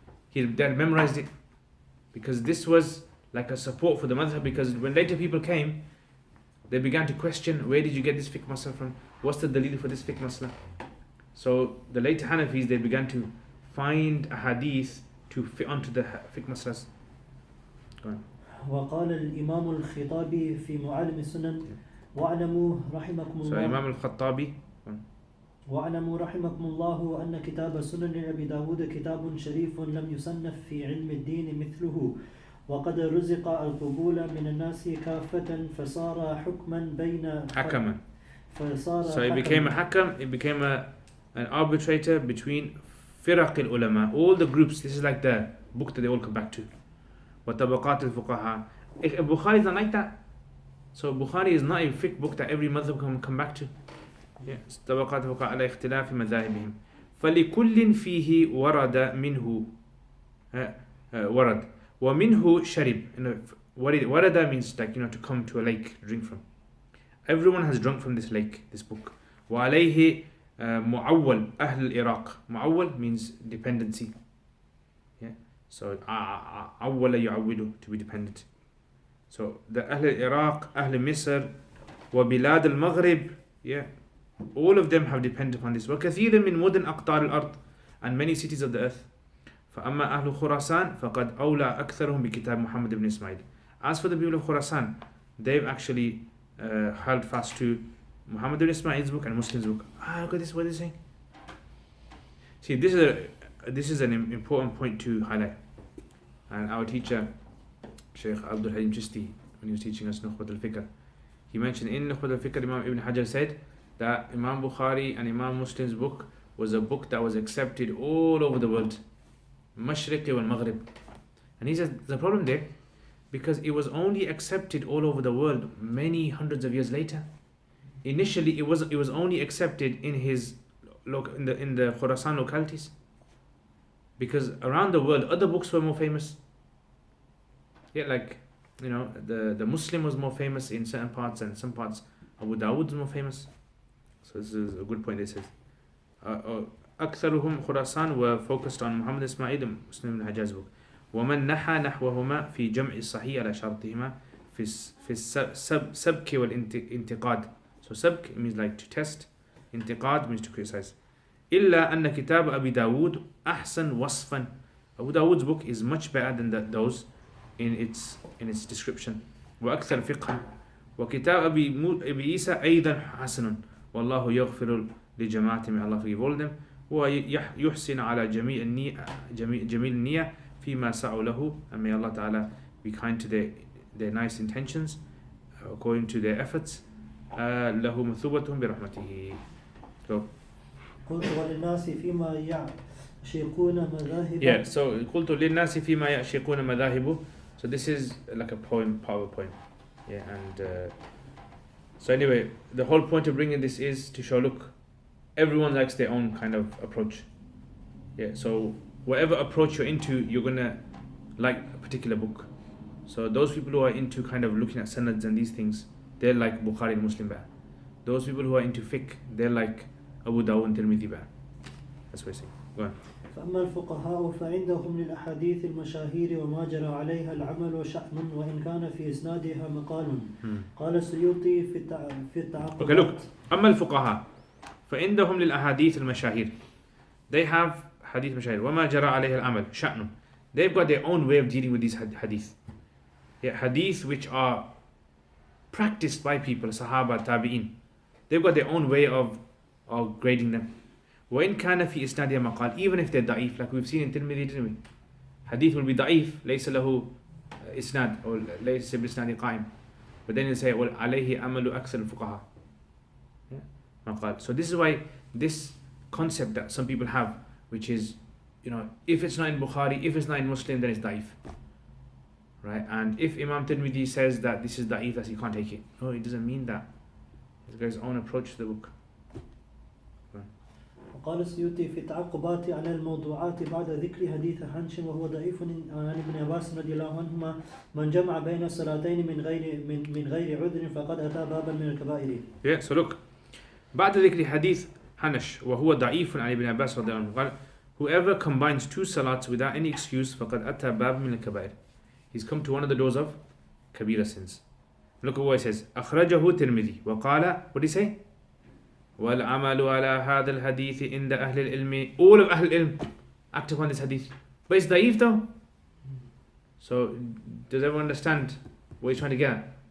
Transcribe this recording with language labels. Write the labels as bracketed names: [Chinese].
[English] He had memorized it, because this was like a support for the madhab, because when later people came, they began to question, where did you get this fiqh masala from? What's the dalil for this fiqh masala? So the later Hanafis, they began to find a hadith to fit onto the fiqh masalas. Go on. [Arabic] وقال الإمام الخطابي في معالم السنن واعلموا رحمكم الله. [English] So Imam al-Khattabi. [Arabic] واعلموا رحمكم الله أن كتاب سنن أبي داود كتاب شريف لم يصنف في علم الدين مثله وقد رزق القبول من الناس كافة فصار حكما بين حكما. فصار [English] So it became a hakam, it became an arbitrator between firaq al-ulama, all the groups. This is like the book that they all come back to. [Arabic] وَطَبَقَاتِ الْفُقَهَا. [English] Bukhari is not like that. So Bukhari is not a fiqh book that every madhab can come back to. Yes. [Arabic] طَبَقَاتِ الْفُقَهَا عَلَى اخْتِلَافِ مَذَاهِبِهِمْ فلكل فيه ورد منه ورد ومنه شرب. [English] Warada means like, to come to a lake to drink from. Everyone has drunk from this lake, this book. [Arabic] وعليه معول أهل العراق. [English] معول means dependency. Yeah. So [Arabic] عول يعول, [English] to be dependent. So the [Arabic] أهل العراق, أهل مصر, وبلاد المغرب, [English] yeah, all of them have depended upon this. [Arabic] وكثير من مدن أقطار الأرض, [English] and many cities of the earth. [Arabic] فأما أهل خراسان فقد أولى أكثرهم بكتاب محمد بن إسماعيل. [English] As for the people of Khurasan, they've actually held fast to Muhammad ibn Ismail's book and Muslim's book. Look at this, what is saying? See, this is an important point to highlight. And our teacher, Shaykh Abdul Halim Chisti, when he was teaching us Nukhbat al-Fiqh, he mentioned in Nukhbat al-Fiqh, Imam Ibn Hajar said that Imam Bukhari and Imam Muslim's book was a book that was accepted all over the world. Mashriq wal Maghrib. And he says, the problem there, because it was only accepted all over the world many hundreds of years later. Initially, it was only accepted in the Khurasan localities, because around the world other books were more famous. Yeah, like the Muslim was more famous in certain parts, and some parts Abu Dawud was more famous. So this is a good point. They says أكثرهم Khurasan were focused on Muhammad Ismail and Muslim ibn Hajjaj's book. [Arabic] ومن نحى نحوهما في جمع الصحيح على شرطهما في السبك والانتقاد. [English] So sabk means like to test, انتقاد means to criticize. [Arabic] إلا أن كتاب أبي داود أحسن وصفا. [English] Abu Dawud's book is much better than those in its description. [Arabic] وأكثر فقها. وكتاب أبي عيسى أيضا حسن. والله يغفر لجماعة من الله [English] forgive all of them. [Arabic] ويحسن على جميع النية فيما سعوا له, [English] and may Allah Ta'ala be kind to their nice intentions according to their efforts. [Arabic] له مثوبتهم برحمته. So قلت وللناس فيما يعشقون مذاهب. Yeah, so قلت للناس فيما يعشقون مذاهب. [English] So this is like a poem, PowerPoint. Yeah, and so anyway, the whole point of bringing this is to show, look, everyone likes their own kind of approach. Yeah, so whatever approach you're into, you're gonna like a particular book. So those people who are into kind of looking at sanads and these things, they're like Bukhari and Muslim better. Those people who are into fiqh, they're like Abu Dawud and Tirmidhi better. That's what I say. Go on. [Arabic] فأما الفقهاء فعندهم للأحاديث المشاهير وما جرى عليها العمل شأن وإن كان في إسنادها مقال. قال السيوطي في التعقبات. [English] Okay, look. [Arabic] أما الفقهاء فعندهم للأحاديث المشاهير. [English] They have hadith mashahir. [Arabic] وما جرى عليها العمل شأن. [English] They've got their own way of dealing with these hadith. Yeah, hadith which are practiced by people, Sahaba, Tabi'in. They've got their own way of grading them. [Arabic] وإن كان في إسنادها مقال, [English] even if they're da'if, like we've seen in Tirmidhi, didn't we? Hadith will be da'if, [Arabic] ليس له إسناد, or ليس بإسناد قائم. [English] But then you say, [Arabic] وعليه عمل أكثر الفقهاء. [English] Yeah, مقال. So this is why this concept that some people have, which is, if it's not in Bukhari, if it's not in Muslim, then it's da'if. Right? And if Imam Tirmidhi says that this is da'if, that he can't take it. No, it doesn't mean that. He's got his own approach to the book. [Arabic] قال السيوطي في التعقبات على الموضوعات بعد ذكر حديث حنش وهو ضعيف عن ابن عباس رضي الله عنهما من جمع بين الصلاتين من غير عذر فقد أتى بابا من الكبائر. Yeah, so look, بعد ذكر حديث حنش وهو ضعيف عن ابن عباس رضي الله عنه قال [English] whoever combines two salats without any excuse [Arabic] فقد أتى بابا من الكبائر. [English] He's come to one of the doors of kabira sins. Look at what he says. [Arabic] أخرجه ترمذي وقال, [English] what did he say? [Arabic] وَالْعَمَلُ عَلَى هَذَا الْحَدِيثِ عِنْدَ أَهْلِ الْعِلْمِ. [English] All of Ahl al-Ilm act upon this hadith. But it's da'if though. So, does everyone understand what he's trying to get at?